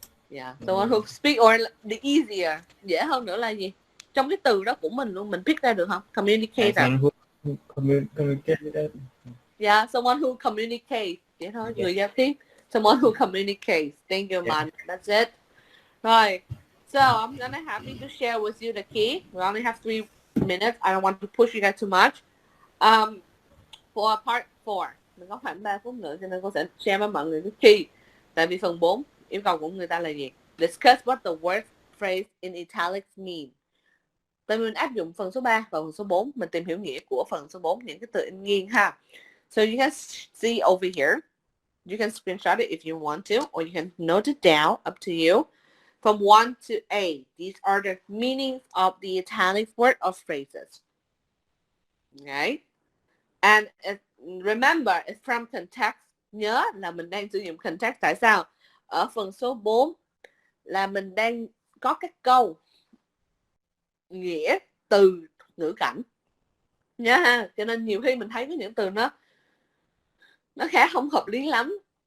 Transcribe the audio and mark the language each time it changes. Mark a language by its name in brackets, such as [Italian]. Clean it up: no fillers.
[English] Yeah, someone who speak or the easier. [Vietnamese] Dễ hơn nữa là gì? Trong cái từ đó của mình luôn, mình pick ra được không? [English] Communicator. Someone who communicate. Yeah, someone who communicates. [Vietnamese] Vậy thôi, người giao tiếp. [English] Someone who communicates. Thank you, man. That's it. Right. So I'm gonna happy to share with you the key. We only have 3 minutes. I don't want to push you guys too much. For part 4, [Vietnamese] mình có khoảng 3 phút nữa cho nên cô sẽ share với mọi người cái key. Tại vì phần 4 yêu cầu của người ta là gì? [English] Discuss what the word phrase in italics mean. [Vietnamese] Tại mình áp dụng phần số 3 và phần số 4, mình tìm hiểu nghĩa của phần số 4, những cái từ in nghiêng ha. [English] So you can see over here. You can screenshot it if you want to, or you can note it down, up to you. From 1 to 8, these are the meanings of the italic word or phrases. Okay? And remember, it's from context. [Vietnamese] Nhớ là mình đang sử dụng context. Tại sao? Ở phần số 4 là mình đang có các câu nghĩa từ ngữ cảnh nha ha. Cho nên nhiều khi mình thấy có những từ nó khá không hợp lý lắm.